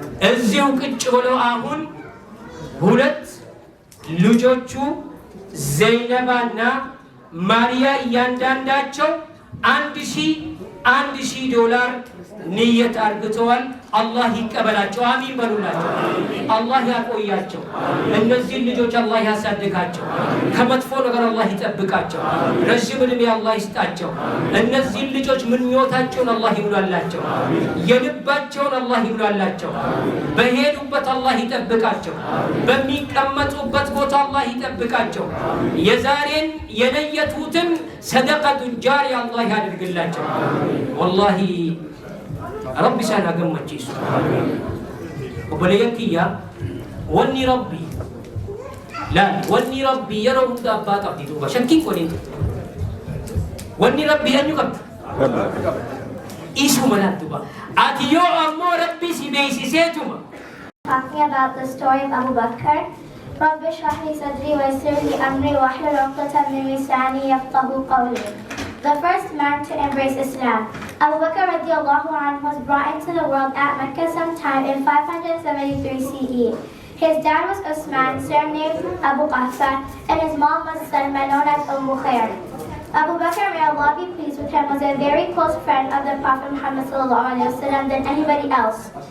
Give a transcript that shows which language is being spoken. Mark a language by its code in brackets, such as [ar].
[am] እዚሁ ቁጭ ብለው አሁን ሁለት ልጆቹ ዘይነባና ማሪያ እያንዳንዳቸው 1,000 ዶላር ንየት አርግተዋል። አላህ ይቀበላቸው። አሚን በሉላቸው። አላህ ያቆያቸው። እነዚህ ልጆች አላህ ያሳድጋቸው። ከመጥፎ ነገር አላህ ይጠብቃቸው። ረጅም ዕድሜ አላህ ይስጣቸው። እነዚህ ልጆች ምኞታቸውን አላህ ይሙላላቸው። የልባቸውን አላህ ይሙላላቸው። በሄዱበት አላህ ይጠብቃቸው። በሚቀመጡበት ቦታ አላህ ይጠብቃቸው። የዛሬን የነየቱትን ሰደቀቱን ጃሪያ አላህ ያድርግላቸው። ወላሂ ربي سانا قم تشيسو وبليان كيا وني ربي لا وني ربي يرى مدابات أبديتوبا شنكين كونين وني ربي أن يقب إيشو مناتوبا أتيو أمو ربي سيبيسي سيتوما. [en] Talking about the story of Abu Bakr. [ar] رب اشرح لي صدري ويسر لي أمري واحلل عقدة من لساني يفقهوا قولي. [en] The first man to embrace Islam. Abu Bakr [ar] radiallahu anhu [en] was brought into the world at Mecca sometime in 573 CE. His dad was Usman, surnamed Abu Qahfa, and his mom was Salma, known as Khair. Abu Bakr, may Allah be pleased with him, was a very close friend of the Prophet Muhammad ﷺ than anybody else.